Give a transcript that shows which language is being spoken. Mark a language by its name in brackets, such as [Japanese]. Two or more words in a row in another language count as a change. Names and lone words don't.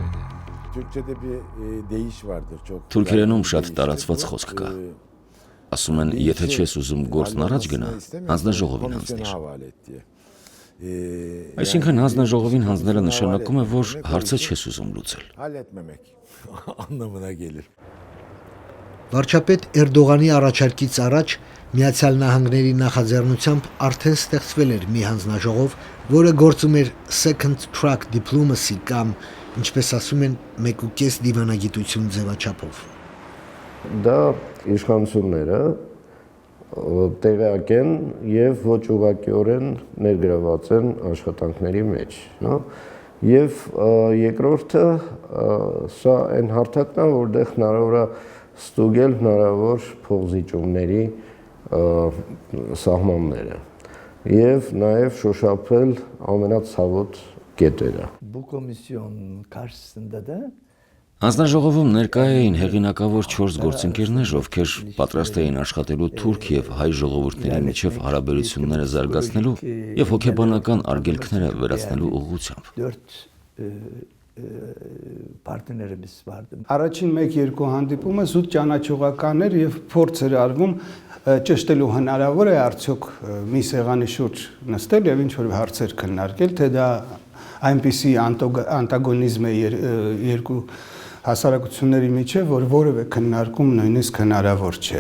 [Armenian] Թուրքերենում շատ տարածված խոսք կա։ Ասում են, եթե չես ուզում գործն առաջ գնա, հանձնաժողովին հանձնիր։ Այսինքն հանձնաժողովին հանձնելը նշանակում է, որ հարցը չես ուզում լուծել։ Վարչապետ Էրդողանի առաջարկից առաջ Միացյալ Նահանգների նախաձեռնությամբ արդեն ստեղծվել էր մի հանձնաժողով, որը գործում էր [English] second track diplomacy [Armenian] կամ, ինչպես ասում են, 1.5 դիվանագիտություն ձևաչափով։ Դա իշխանությունները տեղյակ են եւ ոչ ուղղակիորեն ներգրաված են աշխատանքների մեջ, հա։ Եվ երկրորդը սա այն հարթակն է, որտեղ հնարավոր է ստուգել հնարավոր փոխզիջումների սահմանները եւ նաեւ շոշափել ամենացավոտ կետերը։ [Turkish] Bu komisyon karşısında da [Armenian] Հանձնաժողովում ներկա էին հեղինակավոր 4 գործընկերներ, ովքեր պատրաստ էին աշխատելու թուրք եւ հայ ժողովուրդների միջև հարաբերությունները զարգացնելու եւ հոգեբանական արգելքները վերացնելու ուղղությամբ։ [Turkish] partnerimiz vardı. [Armenian] Առաջին 1-2 հանդիպումը զուտ ճանաչողական էր եւ փորձ էր արվում ճշտելու հնարավոր է արդյոք մի սեղանի շուրջ նստել եւ ինչ որ հարցեր քննարկել, թե դա այնպիսի անտագոնիզմ է երկու հասարակությունների միջև, որ որևէ քննարկում նույնիսկ հնարավոր չէ։